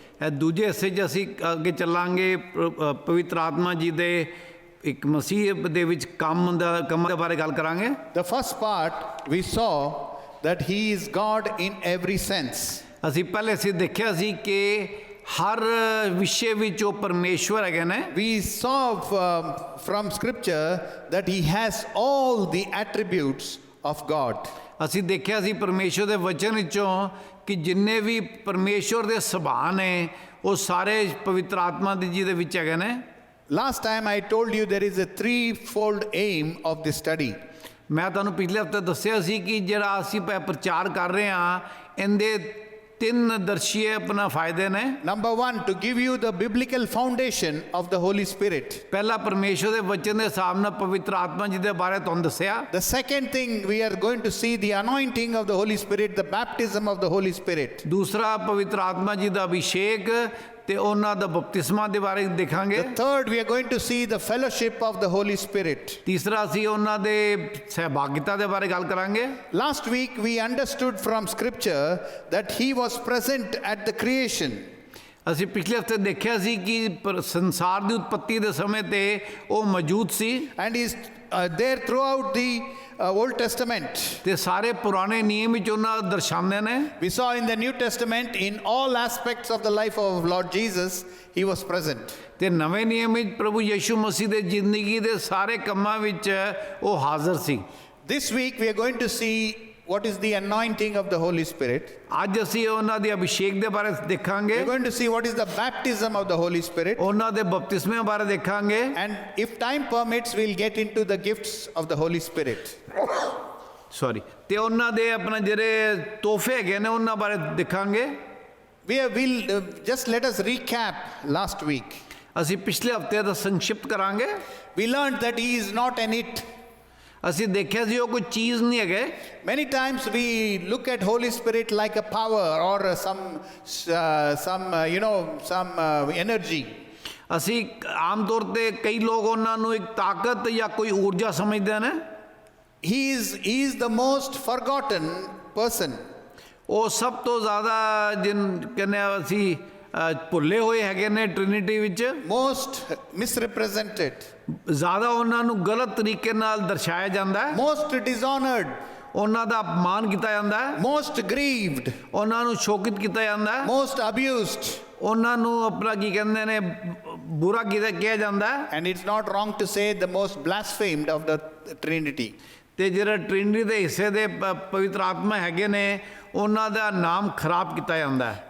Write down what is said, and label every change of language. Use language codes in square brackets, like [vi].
[pa] ਇਹ ਦੂਜੇ ਹਿੱਸੇ 'ਚ ਅਸੀਂ ਅੱਗੇ ਚੱਲਾਂਗੇ ਪਵਿੱਤਰ ਆਤਮਾ ਜੀ ਦੇ ਇੱਕ ਮਸੀਹ ਦੇ ਵਿੱਚ ਕੰਮ ਦੇ ਬਾਰੇ ਗੱਲ ਕਰਾਂਗੇ। [en] The first part we saw that he is God in every sense. [pa] ਅਸੀਂ ਪਹਿਲੇ ਅਸੀਂ ਦੇਖਿਆ ਸੀ ਕਿ ਹਰ ਵਿਸ਼ੇ ਵਿੱਚ ਉਹ ਪਰਮੇਸ਼ਵਰ ਹੈਗੇ ਨੇ। [en] We saw from scripture that he has all the attributes of God. [pa] ਅਸੀਂ ਦੇਖਿਆ ਸੀ ਪਰਮੇਸ਼ਵਰ ਦੇ ਵਚਨ ਵਿੱਚੋਂ ਕਿ ਜਿੰਨੇ ਵੀ ਪਰਮੇਸ਼ਵਰ ਦੇ ਸੁਭਾਅ ਨੇ ਉਹ ਸਾਰੇ ਪਵਿੱਤਰ ਆਤਮਾ ਜੀ ਦੇ ਵਿੱਚ ਹੈਗੇ ਨੇ। [en] Last time I told you there is a threefold aim of this study. [pa] ਮੈਂ ਤੁਹਾਨੂੰ ਪਿਛਲੇ ਹਫ਼ਤੇ ਦੱਸਿਆ ਸੀ ਕਿ ਜਿਹੜਾ ਅਸੀਂ ਪ੍ਰਚਾਰ ਕਰ ਰਹੇ ਹਾਂ ਇਹਦੇ ਤਿੰਨ ਦਰਸ਼ੀਏ ਆਪਣਾ ਫਾਇਦੇ ਨੇ। [en] Number one, to give you the biblical foundation of the Holy Spirit. [pa] ਪਹਿਲਾ ਪਰਮੇਸ਼ਵਰ ਦੇ ਵਚਨ ਦੇ ਹਿਸਾਬ ਨਾਲ ਪਵਿੱਤਰ ਆਤਮਾ ਜੀ ਦੇ ਬਾਰੇ ਤੁਹਾਨੂੰ ਦੱਸਿਆ। [en] The second thing we are going to see the anointing of the Holy Spirit, the baptism of the Holy Spirit. [pa] ਦੂਸਰਾ ਪਵਿੱਤਰ ਆਤਮਾ ਜੀ ਦਾ ਅਭਿਸ਼ੇਕ ਤੇ ਉਹਨਾਂ ਦਾ ਬਪਤਿਸਮਾ ਦੇ ਬਾਰੇ ਦੇਖਾਂਗੇ। [en] The third, we are going to see the fellowship of the Holy Spirit. [pa] ਤੀਸਰਾ ਅਸੀਂ ਉਹਨਾਂ ਦੇ ਸਹਿਭਾਗਿਤਾ ਦੇ ਬਾਰੇ ਗੱਲ ਕਰਾਂਗੇ। [en] Last week we understood from scripture that he was present at the creation. [pa] ਅਸੀਂ ਪਿਛਲੇ ਹਫ਼ਤੇ ਦੇਖਿਆ ਸੀ ਕਿ ਸੰਸਾਰ ਦੀ ਉਤਪਤੀ ਦੇ ਸਮੇਂ ਤੇ ਉਹ ਮੌਜੂਦ ਸੀ। [en] And he is there throughout the Old Testament. [pa] ਤੇ ਸਾਰੇ ਪੁਰਾਣੇ ਨਿਯਮ ਵਿੱਚ ਉਹਨਾਂ ਦਰਸਾਉਂਦੇ ਨੇ। [en] We saw in the New Testament, in all aspects of the life of Lord Jesus, he was present. [pa] ਤੇ ਨਵੇਂ ਨਿਯਮ ਵਿੱਚ ਪ੍ਰਭੂ ਯਿਸੂ ਮਸੀਹ ਦੇ ਜ਼ਿੰਦਗੀ ਦੇ ਸਾਰੇ ਕੰਮਾਂ ਵਿੱਚ ਉਹ ਹਾਜ਼ਰ ਸੀ। [en] This week we are going to see what is the anointing of the Holy Spirit. [pa] ਅੱਜ ਅਸੀਂ ਉਹਨਾਂ ਦੇ ਅਭਿਸ਼ੇਕ ਦੇ ਬਾਰੇ ਦੇਖਾਂਗੇ। [en] We are going to see what is the baptism of the Holy Spirit. [pa] ਉਹਨਾਂ ਦੇ ਬਪਤਿਸਮੇ ਬਾਰੇ ਦੇਖਾਂਗੇ। [en] And if time permits, we'll get into the gifts of the Holy Spirit. [pa] Sorry ਤੇ ਉਹਨਾਂ ਦੇ ਆਪਣਾ ਜਿਹੜੇ ਤੋਹਫੇ ਹੈਗੇ ਨੇ ਉਹਨਾਂ ਬਾਰੇ ਦੇਖਾਂਗੇ। [en] We'll just let us recap last week. [pa] ਅਸੀਂ ਪਿਛਲੇ ਹਫ਼ਤੇ ਦਾ ਸੰਖਿਪਤ ਕਰਾਂਗੇ। [en] We learned that he is not an it. [pa] ਅਸੀਂ ਦੇਖਿਆ ਸੀ ਉਹ ਕੋਈ ਚੀਜ਼ ਨਹੀਂ ਹੈਗੇ। [en] Many times we look at Holy Spirit like a power or some energy. [pa] ਅਸੀਂ ਆਮ ਤੌਰ ਤੇ ਕਈ ਲੋਕ ਉਹਨਾਂ ਨੂੰ ਇੱਕ ਤਾਕਤ ਜਾਂ ਕੋਈ ਊਰਜਾ ਸਮਝਦੇ ਨੇ। [en] He is the most forgotten person. [pa] ਉਹ ਸਭ ਤੋਂ ਜ਼ਿਆਦਾ ਕਹਿੰਦੇ ਅਸੀਂ ਭੁੱਲੇ ਹੋਏ ਹੈਗੇ ਨੇ ਟ੍ਰਿਨਿਟੀ ਵਿੱਚ। [en] Most misrepresented. [pa] ਜ਼ਿਆਦਾ ਉਹਨਾਂ ਨੂੰ ਗਲਤ ਤਰੀਕੇ ਨਾਲ ਦਰਸਾਇਆ ਜਾਂਦਾ ਹੈ। [en] Most dishonored. [pa] ਉਹਨਾਂ ਦਾ ਅਪਮਾਨ ਕੀਤਾ ਜਾਂਦਾ ਹੈ। [en] Most grieved. [pa] ਉਹਨਾਂ ਨੂੰ ਸ਼ੋਕਿਤ ਕੀਤਾ ਜਾਂਦਾ ਹੈ। [en] Most abused. [pa] ਉਹਨਾਂ ਨੂੰ ਆਪਣਾ ਕੀ ਕਹਿੰਦੇ ਨੇ ਬੁਰਾ ਕਿਹਾ ਜਾਂਦਾ ਹੈ। [en] And it's not wrong to say the most blasphemed of the Trinity. [pa] ਤੇ ਜਿਹੜਾ ਟ੍ਰਿਨਿਟੀ ਦੇ ਹਿੱਸੇ ਦੇ ਪਵਿੱਤਰ ਆਤਮਾ ਹੈਗੇ ਨੇ ਉਹਨਾਂ ਦਾ ਨਾਮ ਖਰਾਬ ਕੀਤਾ ਜਾਂਦਾ ਹੈ।